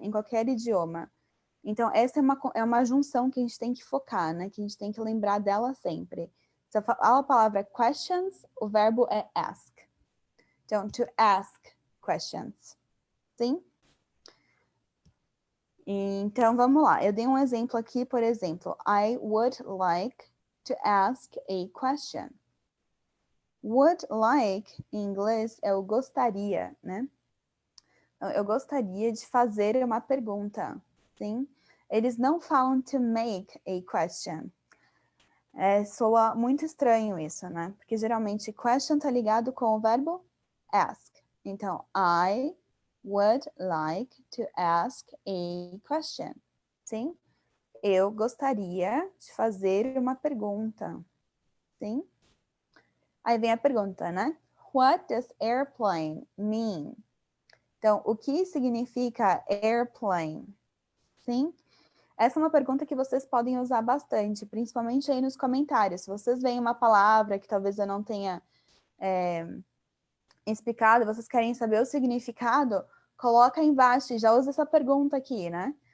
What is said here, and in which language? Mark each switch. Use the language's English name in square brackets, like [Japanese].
[Portuguese] Em qualquer idioma. Então, essa é uma junção que a gente tem que focar, né? Que a gente tem que lembrar dela sempre. Se a palavra questions, o verbo é ask. Então, [English] to ask questions. [Portuguese] Sim? Então, vamos lá. Eu dei um exemplo aqui, por exemplo. [English] I would like to ask a question. [Portuguese] Would like, em inglês, é o gostaria, né? Eu gostaria de fazer uma pergunta, sim? Eles não falam [English] to make a question. [Portuguese] Soa muito estranho isso, né? Porque geralmente question tá ligado com o verbo ask. [English] Então, I would like to ask a question. [Portuguese] Sim? Eu gostaria de fazer uma pergunta. Sim? Aí vem a pergunta, né? [English] What does airplane mean? [Portuguese] Então, o que significa airplane? Sim? Essa é uma pergunta que vocês podem usar bastante, principalmente aí nos comentários. Se vocês veem uma palavra que talvez eu não tenha explicado, vocês querem saber o significado, coloca aí embaixo e já usa essa pergunta aqui, né?